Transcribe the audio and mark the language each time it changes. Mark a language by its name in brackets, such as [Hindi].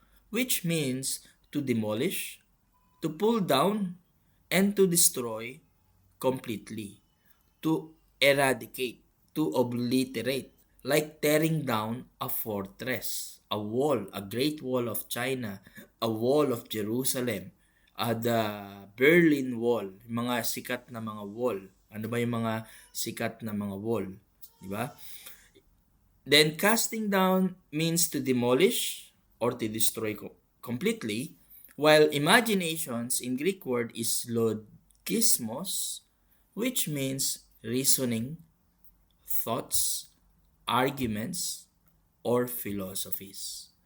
[English] which means to demolish, to pull down, and to destroy completely, to eradicate, to obliterate, like tearing down a fortress, a wall, a great wall of China, a wall of Jerusalem, the Berlin Wall, [Filipino] mga sikat na mga wall. Ano ba yung mga sikat na mga wall? Di ba? [English] Then casting down means to demolish or to destroy completely, while imaginations in Greek word is logismos, which means reasoning, thoughts, arguments, or philosophies.